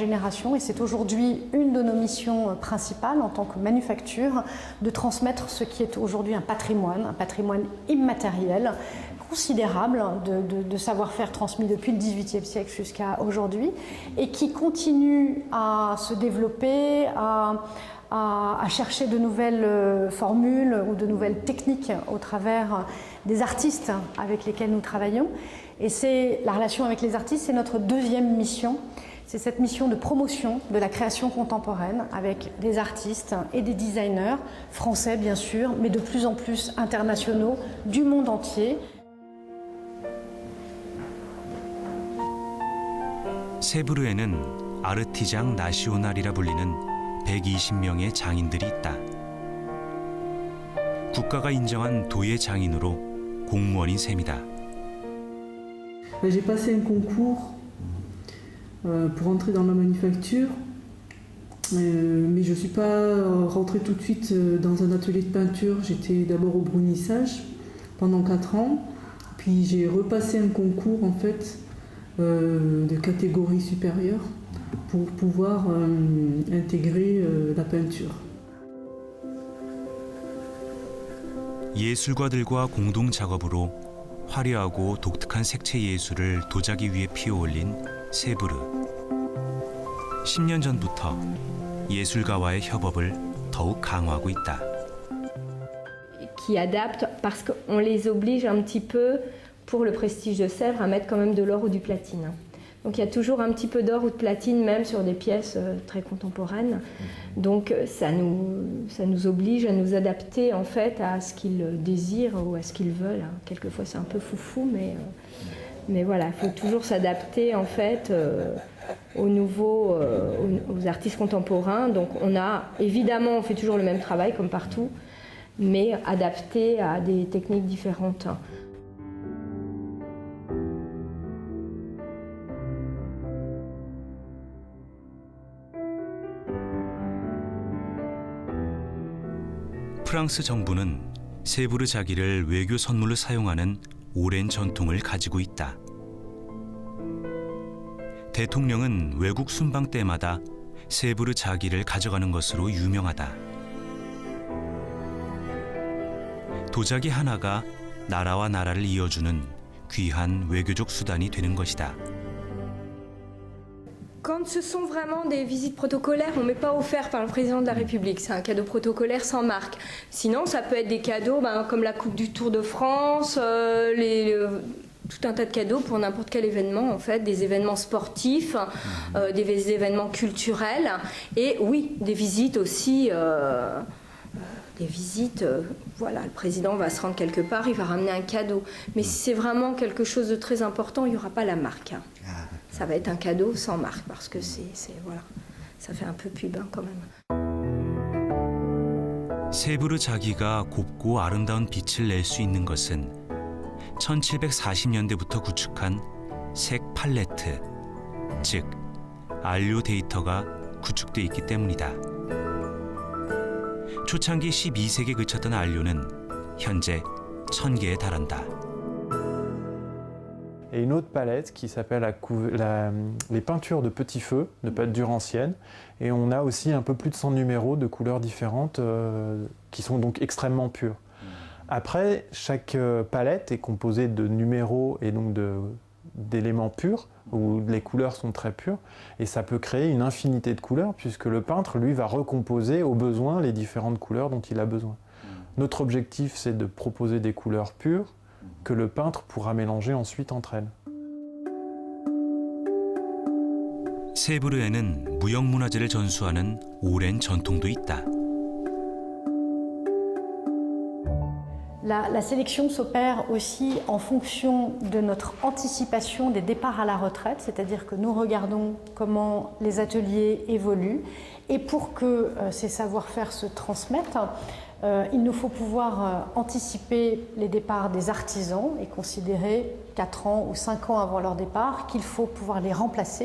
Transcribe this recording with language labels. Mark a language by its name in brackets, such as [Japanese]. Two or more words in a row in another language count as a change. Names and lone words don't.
[French] génération et c'est aujourd'hui une de nos missions principales en tant que manufacture de transmettre ce qui est aujourd'hui un patrimoine immatériel considérable de savoir-faire transmis depuis le XVIIIe siècle jusqu'à aujourd'hui et qui continue à se développer, à chercher de nouvelles formules ou de nouvelles techniques au travers des artistes avec lesquels nous travaillons. Et c'est la relation avec les artistes, c'est notre deuxième mission. C'est cette mission de promotion de la création contemporaine avec des artistes et des designers, français bien sûr, mais de plus en plus internationaux, du monde entier. [Korean] 세브르에는 아르티장 나시오날이라 불리는 120명의 장인들이 있다. 국가가 인정한 도예 장인으로 공무원인 셈이다. [French] J'ai passé un concours pour entrer dans la manufacture, mais je ne suis pas rentrée tout de suite dans un atelier de peinture. J'étais d'abord au brunissage pendant 4 ans, puis j'ai repassé un concours en fait de catégorie supérieure pour pouvoir intégrer la peinture. [Korean] 예술가들과 공동 작업으로 화려하고 독특한 색채 예술을 도자기 위에 피어올린 세브르. 10년 전부터 예술가와의 협업을 더욱 강화하고 있다. [French] Qui adaptent parce qu'on les oblige un petit peu pour le prestige de Sèvres à mettre quand même de l'or ou du platine. Donc il y a toujours un petit peu d'or ou de platine même sur des pièces très contemporaines. Donc ça nous oblige à nous adapter en fait à ce qu'ils désirent ou à ce qu'ils veulent. Quelquefois c'est un peu foufou mais voilà, il faut toujours s'adapter en fait aux artistes contemporains. Donc on fait toujours le même travail comme partout, mais adapté à des techniques différentes. [Korean] 프랑스 정부는 세브르 자기를 외교 선물로 사용하는 오랜 전통을 가지고 있다. 대통령은 외국 순방 때마다 세브르 자기를 가져가는 것으로 유명하다. 도자기 하나가 나라와 나라를 이어주는 귀한 외교적 수단이 되는 것이다. [French] Quand ce sont vraiment des visites protocolaires, on ne met pas offert par le président de la République. C'est un cadeau protocolaire sans marque. Sinon, ça peut être des cadeaux comme la Coupe du Tour de France, tout un tas de cadeaux pour n'importe quel événement, en fait, des événements sportifs, des événements culturels, et oui, des visites aussi. Des visites, voilà, le président va se rendre quelque part, il va ramener un cadeau. Mais si c'est vraiment quelque chose de très important, il n'y aura pas la marque. Ça va être un cadeau sans marque, parce que voilà, ça fait un peu pub quand même. [Korean] 세부르 자기가 곱고 아름다운 빛을 낼 수 있는 것은 1740년대부터 구축한 색 팔레트, 즉 안료 데이터가 구축돼 있기 때문이다. 초창기 12색에 그쳤던 안료는 현재 1000개에 달한다. [French] Et une autre palette qui s'appelle les peintures de petit feu, de peinture ancienne. Et on a aussi un peu plus de 100 numéros de couleurs différentes qui sont donc extrêmement pures. Après, chaque palette est composée de numéros et donc d'éléments purs, où les couleurs sont très pures, et ça peut créer une infinité de couleurs, puisque le peintre, lui, va recomposer au besoin les différentes couleurs dont il a besoin. Notre objectif, c'est de proposer des couleurs pures que le peintre pourra mélanger ensuite entre elles. [Korean] 세부르에는 무형문화재를 전수하는 오랜 전통도 있다. [French] La sélection s'opère aussi en fonction de notre anticipation des départs à la retraite, c'est-à-dire que nous regardons comment les ateliers évoluent, et pour que ces savoir-faire se transmettent, il nous faut pouvoir anticiper les départs des artisans et considérer 4 ans ou 5 ans avant leur départ qu'il faut pouvoir les remplacer.